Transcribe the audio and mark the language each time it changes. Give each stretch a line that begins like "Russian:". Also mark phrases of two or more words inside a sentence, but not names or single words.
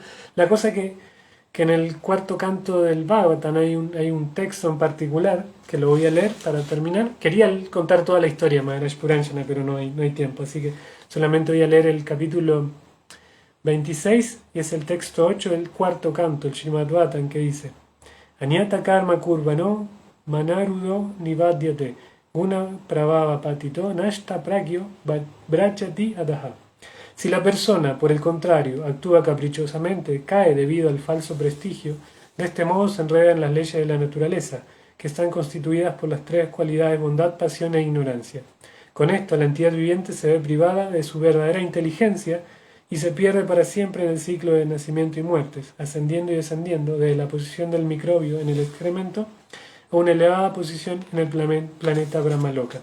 Spanish: La cosa que en el cuarto canto del Bhagavatam hay un texto en particular que lo voy a leer para terminar. Quería contar toda la historia Maharaj Puranchana, pero no hay tiempo, así que solamente voy a leer el capítulo 26 y es el texto 8 del cuarto canto, el Srimad Bhagavatam, que dice:
Sanskrit: Anyata karma kurvano manarudo nivadyate guna prabhava patito nashta pragyo brachati adaha.
Spanish: Si la persona, por el contrario, actúa caprichosamente, cae debido al falso prestigio, de este modo se enreda en las leyes de la naturaleza, que están constituidas por las tres cualidades bondad, pasión e ignorancia. Con esto, la entidad viviente se ve privada de su verdadera inteligencia y se pierde para siempre en el ciclo de nacimiento y muertes, ascendiendo y descendiendo desde la posición del microbio en el excremento a una elevada posición en el planeta Brahmaloka.